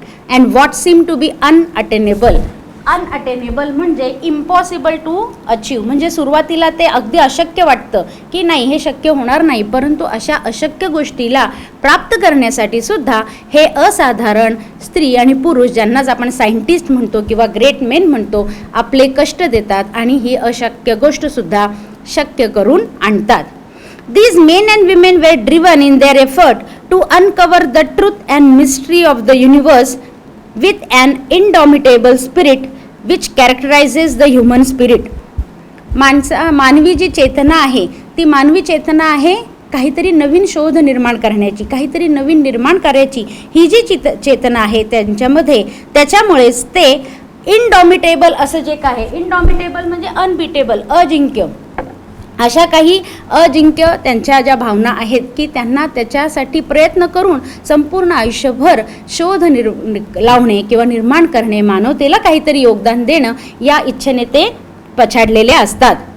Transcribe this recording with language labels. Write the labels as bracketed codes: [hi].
[en] And what seem to be unattainable. [mr] Unattainable म्हणजे [en] impossible to achieve, [mr] म्हणजे सुरुवातीला ते अगदी अशक्य वाटतं की नाही हे शक्य होणार नाही, परंतु अशा अशक्य गोष्टीला प्राप्त करण्यासाठी सुद्धा हे असाधारण स्त्री आणि पुरुष, ज्यांनाच आपण सायंटिस्ट म्हणतो किंवा ग्रेट मेन म्हणतो, आपले कष्ट देतात आणि ही अशक्य गोष्टसुद्धा शक्य करून आणतात. [en] These men and women were driven in their effort to uncover the truth and mystery of the universe with an indomitable spirit which characterizes the human spirit. [mr] मानवी जी चेतना आहे ती मानवी चेतना आहे काहीतरी नवीन शोध निर्माण करण्याची, काहीतरी नवीन निर्माण करायची. ही जी चेतना आहे त्यांच्यामध्ये, त्याच्यामुळेच ते इनडॉमिटेबल असं जे काय, इनडॉमिटेबल म्हणजे अनबिटेबल, अजिंक्य, अशा काही अजिंक्य त्यांच्या ज्या भावना आहेत की त्यांना त्याच्यासाठी प्रयत्न करून संपूर्ण आयुष्यभर शोध लावणे किंवा निर्माण करणे, मानवतेला काहीतरी योगदान देणं या इच्छेने ते पछाडलेले असतात.